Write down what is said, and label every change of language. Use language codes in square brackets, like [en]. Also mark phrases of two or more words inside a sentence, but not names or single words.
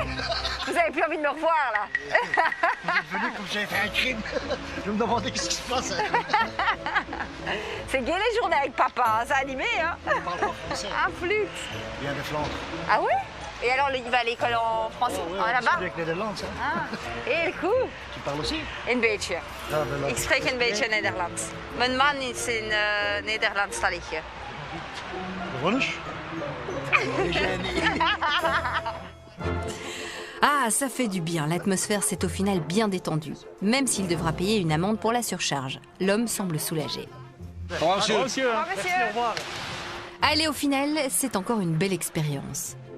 [fr] Vous avez plus envie de me revoir, là? Vous êtes venu comme si j'avais fait un crime. Je me demandais qu'est-ce qui se passe. C'est gai les journées avec papa, c'est animé, hein? On parle pas français. Un flûte. Il vient de Flandre. Ah ouais? Et alors, il va à l'école en français, Ouais, là-bas? avec les Nederlands, ça. [nl] Ah. Heel goed. [fr] Tu parles aussi? [nl] Een beetje. [fr] Ah, ben là. [nl] Ik spreek een beetje Nederlands. Mijn man is een Nederlandstalige. Gewonisch? [fr] Ah, ça fait du bien, l'atmosphère s'est au final bien détendue. Même s'il devra payer une amende pour la surcharge. L'homme semble soulagé. Au revoir, monsieur. Au revoir, monsieur. Au revoir, monsieur. Au revoir. Allez, au final, c'est encore une belle expérience.